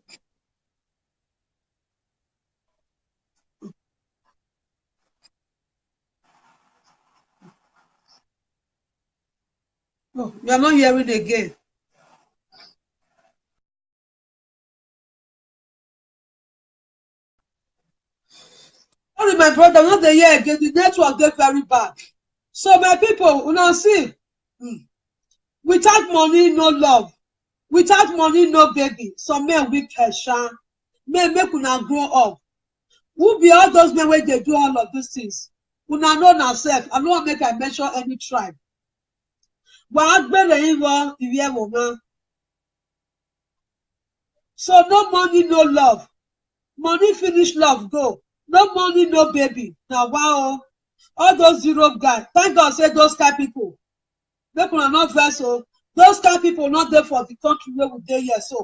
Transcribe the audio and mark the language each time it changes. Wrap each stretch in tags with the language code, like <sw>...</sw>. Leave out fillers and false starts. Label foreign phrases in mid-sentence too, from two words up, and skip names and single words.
<pcm>Oh, you are not hearing again. Sorry, my brother, I'm not the hear again. The network get very bad. So my people, una see, without money, no love. Without money, no baby. Some men wicked, sha. Men make una grow up. Who be all those men wey dey do all of these things? Una know na sef. I no wan make I mention any tribe.</pcm> <yo>Wàá gbèrè yín wọ ìwé ẹ̀wọ̀n.</yo> <pcm>So no money, no love. Money finish, love go. No money, no baby. Na wow. All those Europe guys. Thank God say those kind people. Make una not vex o. Those kind people not dey for the country wey we dey here so.</pcm>